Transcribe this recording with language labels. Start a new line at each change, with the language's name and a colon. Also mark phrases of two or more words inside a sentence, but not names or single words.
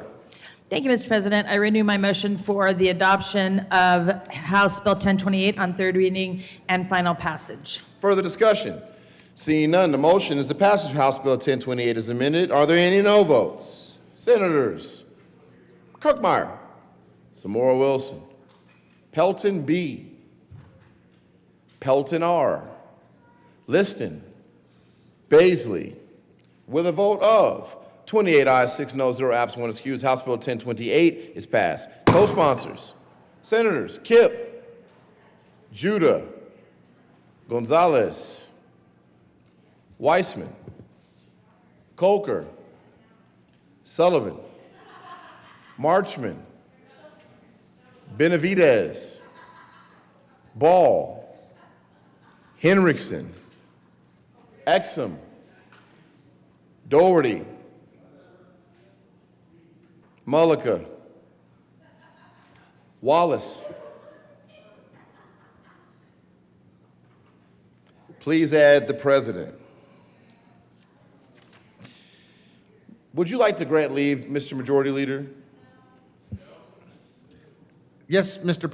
English: Thank you, Mr. President. I renew my motion for the adoption of House Bill 1028 on third reading and final passage. Further discussion? Seeing none, the motion is the passage of House Bill 1028 as amended. Are there any no votes? Senators Kirkmeyer. Samora Wilson. Pelton B. Pelton R. Liston. Baisley. With a vote of 28 ayes, 6 noes, 0 absent, 1 excused, House Bill 1028 is passed. Co-sponsors, Senators Kipp, Judah, Gonzalez, Weissman, Colker, Sullivan, Marchman, Benavidez, Ball, Henriksen, Exum, Doherty, Mullica, Wallace. Please add the president. Would you like to grant leave, Mr. Majority Leader? Yes, Mr.